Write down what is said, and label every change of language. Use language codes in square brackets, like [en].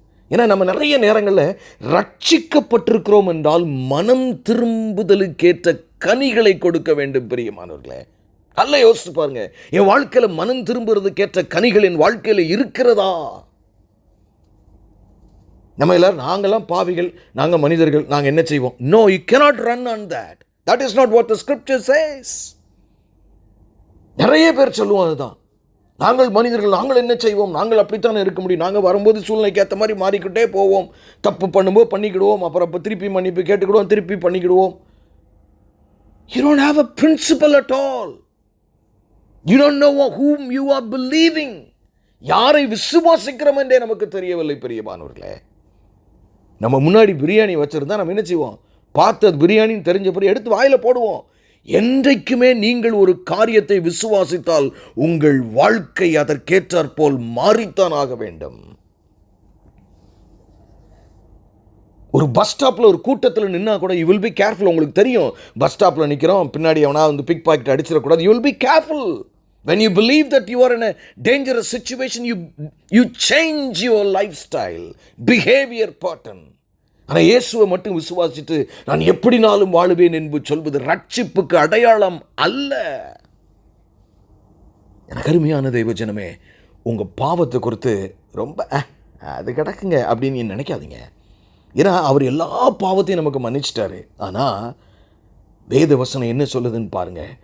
[ta] ஏன்னா நம்ம நிறைய நேரங்களில் ரட்சிக்கப்பட்டிருக்கிறோம் என்றால் மனம் திரும்புதலுக்கேற்ற கனிகளை கொடுக்க வேண்டும். பிரியமானவர்களே, நல்லா யோசிச்சு பாருங்க. என் வாழ்க்கையில் மனம் திரும்புறதுக்கேற்ற கனிகள் என் வாழ்க்கையில் இருக்கிறதா? நம்ம எல்லாரும் நாங்கள்லாம் பாவிகள், நாங்கள் மனிதர்கள், நாங்கள் என்ன செய்வோம்? [en] No, you cannot run on that. That is not what the scripture says. [ta] நிறைய பேர் சொல்லுவோம் அதுதான். நாங்கள் மனிதர்கள், நாங்கள் என்ன செய்வோம்? நாங்கள் அப்படித்தான் இருக்க முடியும். நாங்கள் வரும்போது சூழ்நிலைக்கு ஏற்ற மாதிரி மாறிக்கிட்டே போவோம். தப்பு பண்ணும்போது பண்ணிக்கிடுவோம், அப்புறம் திருப்பி மன்னிப்பு கேட்டுக்கிடுவோம், திருப்பி பண்ணிக்கிடுவோம். [en] You don't have a principle at all. You don't know whom you are believing. [ta] யாரை விசுவாசிக்கிறோம் என்றே நமக்கு தெரியவில்லை பிரியமானவர்களே. நம்ம முன்னாடி பிரியாணி வச்சிருந்தா நம்ம என்ன செய்வோம்? பார்த்து அது பிரியாணின்னு தெரிஞ்ச பிறகு எடுத்து வாயில போடுவோம். என்றைக்குமே நீங்கள் ஒரு காரியத்தை விசுவாசித்தால் உங்கள் வாழ்க்கை அதற்கேற்றாற்போல் மாறித்தான் ஆக வேண்டும். ஒரு பஸ் ஸ்டாப்பில் ஒரு கூட்டத்தில் நின்னா கூட [en] You will be careful. [ta] உங்களுக்கு தெரியும், பஸ் ஸ்டாப்பில் நிற்கிறோம், பின்னாடி அவனா வந்து big packet அடிச்சிடக்கூடாது. [en] You will be careful. When you believe that you are in a dangerous situation, you change your lifestyle, behavior pattern. [ta] ஆனால் இயேசுவை மட்டும் விசுவாசித்து நான் எப்படினாலும் வாழுவேன் என்று சொல்வது ரட்சிப்புக்கு அடையாளம் அல்ல. எனக்கு அருமையான தெய்வஜனமே, உங்கள் பாவத்தை குறித்து ரொம்ப அது கிடக்குங்க அப்படின்னு நினைக்காதீங்க. ஏன்னா அவர் எல்லா பாவத்தையும் நமக்கு மன்னிச்சிட்டாரு. ஆனால் வேத வசனம் என்ன சொல்லுதுன்னு பாருங்க.